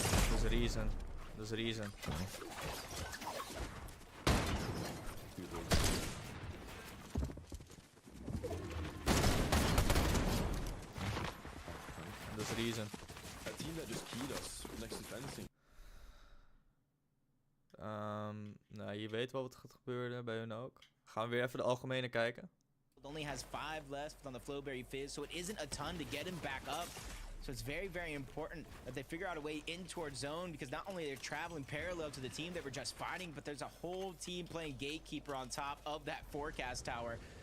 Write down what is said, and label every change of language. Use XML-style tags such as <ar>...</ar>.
<nl>Dat is Reason. Dat is Reason.</nl> <en>You do that.</en> <nl>Dat is Reason.</nl> <en>A team that just keyed us next to fencing.</en> <nl>Nou, je weet wel wat er gaat gebeuren bij hun ook. Gaan we weer even de algemene kijken.</nl> <en>It only has 5 left on the Flowberry Fizz, so it isn't a ton to get him back up. So it's very, very important that they figure out a way in towards zone, because not only they're traveling parallel to the team that were just fighting, but there's a whole team playing gatekeeper on top of that forecast tower.</en>